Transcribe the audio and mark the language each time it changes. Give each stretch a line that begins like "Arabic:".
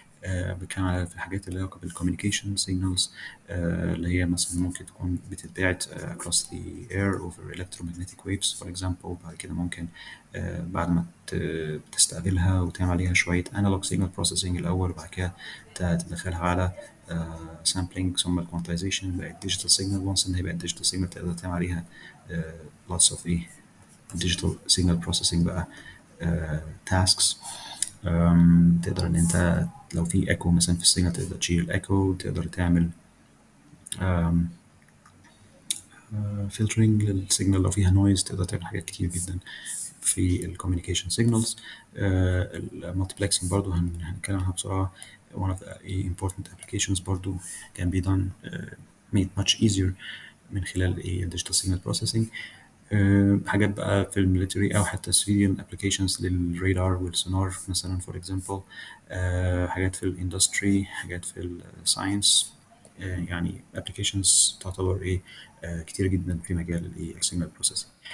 Arabic: بتكلم على في الحاجات اللي علاقة بال communication signals اللي هي مثلا ممكن تكون بتتبعت
English: across the air over electromagnetic waves for example.
Arabic: بعد كده ممكن بعد ما تستقبلها وتعمل عليها شوية
English: analog signal processing
Arabic: الأول، وبعد كده تدخلها على sampling ثم quantization بقت
English: digital signal. once
Arabic: إن هي بقت
English: digital signal
Arabic: تقدر تعمل عليها
English: lots of digital signal processing
Arabic: بقى
English: tasks.
Arabic: تقدر إن أنت لو في echo مثلا في السيجنال تقدر تشيل echo، تقدر تعمل filtering للسيجنال لو فيها noise، تقدر تعمل حاجات كتير جدا في ال communication signals. multiplexing برضو هنتكلم عنها بسرعة.
English: one of the important applications
Arabic: برضو
English: can be done made much easier
Arabic: من خلال
English: digital signal processing.
Arabic: حاجات بقى في الميليتري أو حتى
English: civilian applications
Arabic: للرادار والسونار مثلا
English: for example.
Arabic: حاجات في الاندستري، حاجات في الساينس. يعني applications تعتبر كتير جدا في مجال السيجنال بروسيسنج.